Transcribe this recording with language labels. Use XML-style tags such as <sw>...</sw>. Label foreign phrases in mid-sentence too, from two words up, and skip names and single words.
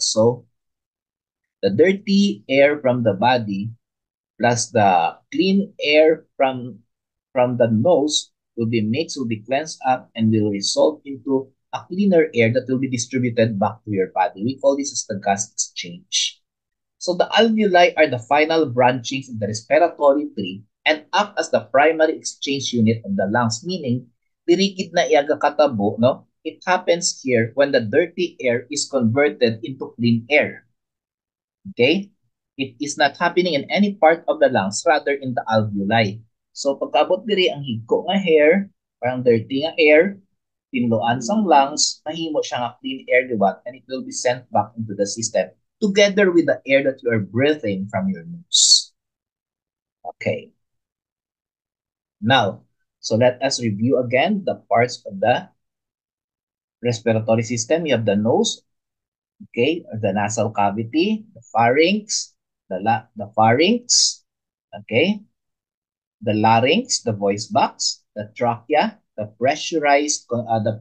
<en>So the dirty air from the body plus the clean air from the nose will be mixed, will be cleansed up, and will result into a cleaner air that will be distributed back to your body. We call this as the gas exchange. So the alveoli are the final branchings in the respiratory tree and act as the primary exchange unit of the lungs, meaning</en> <hil>dirigid na iaga katabo, no?</hil> <en>It happens here when the dirty air is converted into clean air. Okay? It is not happening in any part of the lungs, rather in the alveoli.</en> <hil>So pagkabot diri ang higko nga hair, parang dirty nga air, tinloan sang lungs, mahimo siya nga</hil> <en>clean air</en> <hil>liwat,</hil> <en>and it will be sent back into the system together with the air that you are breathing from your nose. Okay. Now, so let us review again the parts of the respiratory system. You have the nose, okay, or the nasal cavity, the pharynx, the pharynx, okay, the larynx, the voice box, the trachea, the</en>